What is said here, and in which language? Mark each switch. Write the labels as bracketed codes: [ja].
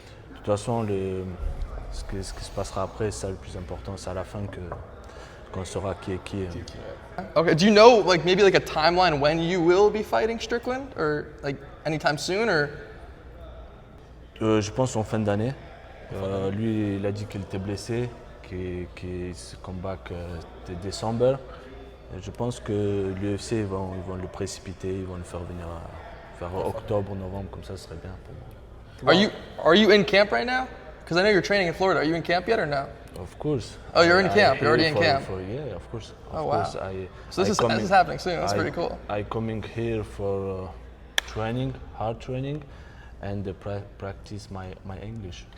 [fr] De toute façon, ce qui se passera après, c'est ça le plus important. C'est à la fin qu'on saura qui est qui. [en] Okay, do you know maybe a timeline when you will be fighting Strickland or anytime soon or? [fr] Je pense en fin d'année. Lui, il a dit qu'il était blessé, qu'il se combat de décembre. Et je pense que l'UFC, ils vont le précipiter, ils vont le faire venir vers octobre, novembre, comme ça, ce serait bien pour moi. [en] Are you in camp right now? Because I know you're training in Florida. Are you in camp yet or no? Of course. Oh, you're in camp. You're already in camp. Yeah, of course. Oh, wow. So this I is happening soon. That's pretty cool. I coming here for training, hard training, and practice my English.